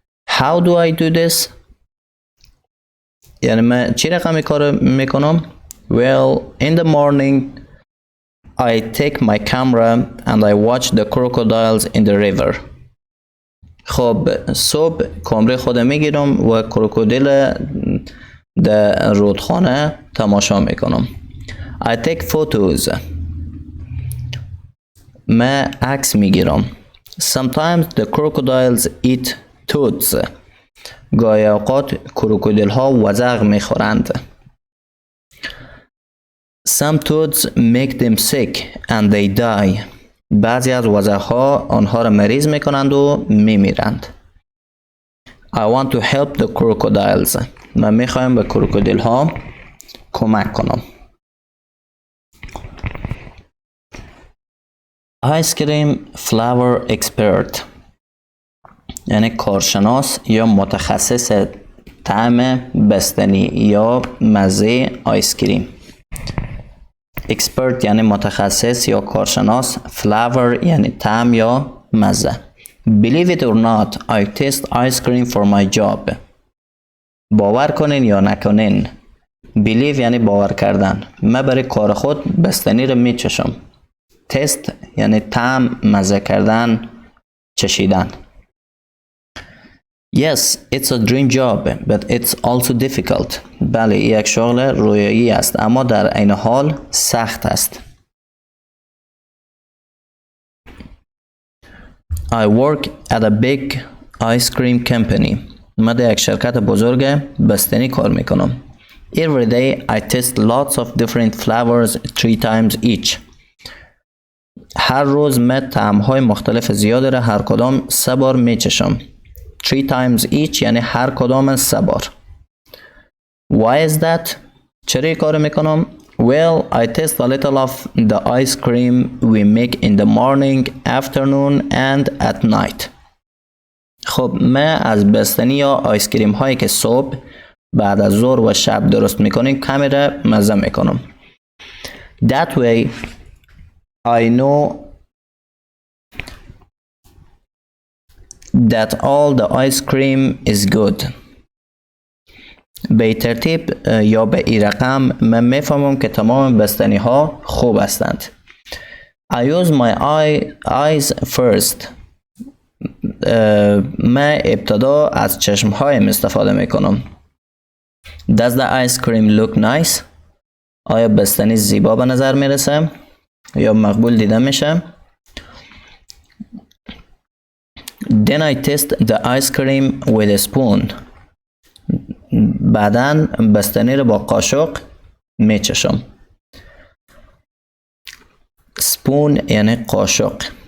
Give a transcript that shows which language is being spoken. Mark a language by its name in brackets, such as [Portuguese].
[English] How do I do this؟ [Persian] یعنی من چی رقمی کار میکنم؟ [English] Well, in the morning I take my camera and I watch the crocodiles in the river. [Persian] خب صبح کامره خودم میگیرم و کروکودیل در رودخانه تماشا میکنم. [English] I take photos. [Persian] من عکس میگیرم. [English] Sometimes the crocodiles eat toads. [Persian] گاهی اوقات کروکودیل ها وزغ میخورند. [English] Some toads make them sick and they die. [Persian] بعضی از وزغ ها آنها را مریض میکنند و میمیرند. [English] I want to help the crocodiles. [Persian] من میخوایم به کروکودیل ها کمک کنم. [English] Ice cream flavor expert [Persian] یعنی کارشناس یا متخصص طعم بستنی یا مزه آیس کریم. expert یعنی متخصص یا کارشناس. flavor یعنی طعم یا مزه. [English] Believe it or not, I taste ice cream for my job. [Persian] باور کنین یا نکنین. Believe یعنی باور کردن. من برای کار خود بستنی رو میچشم. تست یعنی طعم، مزه کردن، چشیدن. [English] Yes, it's a dream job, but it's also difficult. [Persian] بله، یک شغل رویایی است، اما در عین حال سخت است. [English] I work at a big ice cream company. [Persian] من در یک شرکت بزرگ بستنی کار میکنم. [English] Every day I taste lots of different flavors 3 times each. [Persian] هر روز من طعم‌های مختلف زیاد را هر کدام 3 بار میچشم. [English] 3 times each [Persian] یعنی هر کدام 3 بار. [English] Why is that؟ [Persian] چرا کار میکنم؟ [English] Well, I taste a little of the ice cream we make in the morning, afternoon and at night. [Persian] خب من از بستنی یا آیس کریم هایی که صبح، بعد از ظهر و شب درست میکنیم کمی را مزه میکنم. [English] That way I know that all the ice cream is good. [Persian] به ترتیب یا به این رقم من میفهمم که تمام بستنی ها خوب هستند. [English] I use my eyes first. [Persian] من ابتدا از چشم هایم استفاده میکنم. [English] Does the ice cream look nice؟ [Persian] آیا بستنی زیبا به نظر میرسه یا مقبول دیده میشه؟ [English] Then I taste the ice cream with a spoon. [Persian] بعداً بستنی رو با قاشق میچشم. Spoon یعنی قاشق.